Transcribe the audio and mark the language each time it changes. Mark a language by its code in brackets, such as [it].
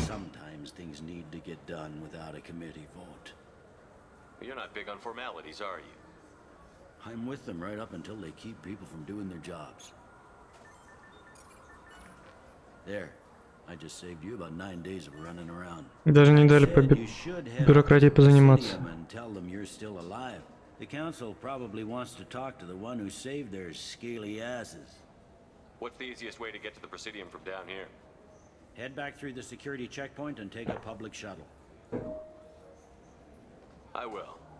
[en] Sometimes things need to get done without a committee vote. You're not big on formalities, are you? I'm with them right up until they keep people from doing their jobs. There. I just saved you about 9 days of running around. [ru] Даже не дали по бюрократии позаниматься. [en] And tell them you're still alive. The Council probably wants to talk to the one who saved their scaly asses. What's the easiest way to get to the Presidium from down here? Head back through the security checkpoint and take a public shuttle. I will.